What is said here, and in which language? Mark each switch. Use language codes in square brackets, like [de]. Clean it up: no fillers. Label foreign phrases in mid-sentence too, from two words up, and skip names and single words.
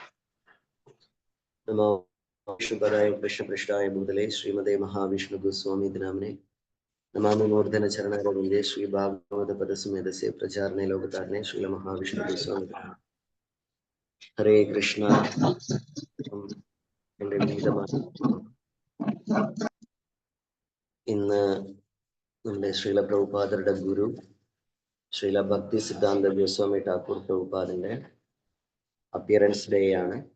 [sa] नमो विष्णुपदाय कृष्णपृष्ठाय भूतले श्रीमते महाविष्णुगोस्वामी नाम्ने नमामि मूर्धनचरणारविन्दे श्रीभागवतपदसमेतस्य प्रचारणे लोकतारणे श्रीमहाविष्णुगोस्वामी। हरे कृष्ण। [ml] എൻ്റെ വിനീതമാണ് ഇന്ന് നമ്മുടെ ശ്രീല പ്രഭുപാദരുടെ ഗുരു ശ്രീല ഭക്തി സിദ്ധാന്ത ഗോസ്വാമി ഠാക്കൂർ പ്രഭുപാദിന്റെ [en] appearance day [ml] ആണ്.